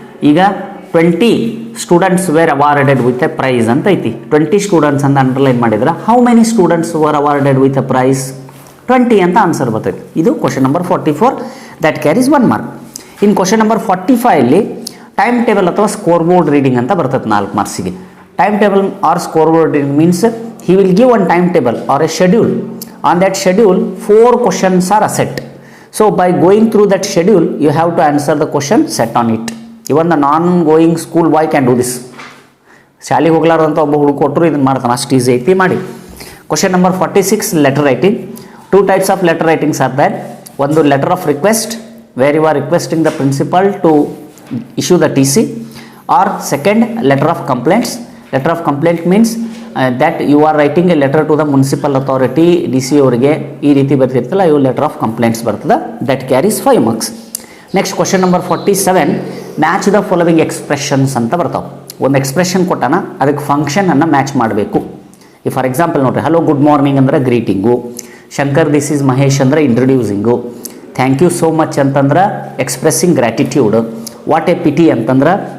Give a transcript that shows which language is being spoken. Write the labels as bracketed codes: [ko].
[en] ಈಗ 20 students were awarded with a prize [kn] ಅಂತ ಐತಿ. [en] 20 students [kn] ಅಂತ ಅಂಡರ್ಲೈನ್ ಮಾಡಿದ್ರೆ [en] How many students were awarded with a prize? [kn] 20 ಅಂತ ಆನ್ಸರ್ ಬರ್ತೈತಿ. ಇದು question number 44 [en] That carries 1 mark. [kn] ಇನ್ನು ಕ್ವಶನ್ ನಂಬರ್ 45 ಟೈಮ್ ಟೇಬಲ್ ಅಥವಾ ಸ್ಕೋರ್ ಬೋರ್ಡ್ ರೀಡಿಂಗ್ ಅಂತ ಬರ್ತೈತೆ 4 ಮಾರ್ಕ್ಸಿಗೆ. [en] Time table or score board reading means he will give one timetable or a schedule. On that schedule 4 questions are set. So by going through that schedule you have to answer the question set on it. Even the non going school boy can do this. [kn] ಶಾಲೆಗೆ ಹೋಗ್ಲಾರಂತ ಒಬ್ಬ ಹುಡುಗ ಕೊಟ್ಟರು ಇದನ್ನು ಮಾಡ್ತಾನೆ, ಅಷ್ಟು easy ಐತಿ ಮಾಡಿ. [en] Question number 46 letter writing. 2 types of letter writings are there. ಒಂದು letter of request where you are requesting the principal to issue the TC, or second letter of complaints. Letter of complaint means that you are writing a letter to the municipal authority, [kn] DC ಅವರಿಗೆ ಈ ರೀತಿ ಬರ್ತಿರ್ತಲ್ಲ, ಇವು letter of complaints ಬರ್ತದೆ. [en] That carries 5 marks. Next question number 47 match the following expressions [kn] ಅಂತ ಬರ್ತಾವೆ. ಒಂದು expression ಕೊಟ್ಟಾನ, ಅದಕ್ಕೆ ಫಂಕ್ಷನನ್ನು ಮ್ಯಾಚ್ ಮಾಡಬೇಕು. ಈ ಫಾರ್ ಎಕ್ಸಾಂಪಲ್ ನೋಡಿರಿ, [en] hello good morning [kn] ಅಂದರೆ greeting, Shankar this is Mahesh ಅಂದರೆ ಇಂಟ್ರೊಡ್ಯೂಸಿಂಗು, [en] thank you so much [kn] ಅಂತಂದ್ರೆ expressing gratitude, [en] what a pity [kn] ಅಂತಂದ್ರೆ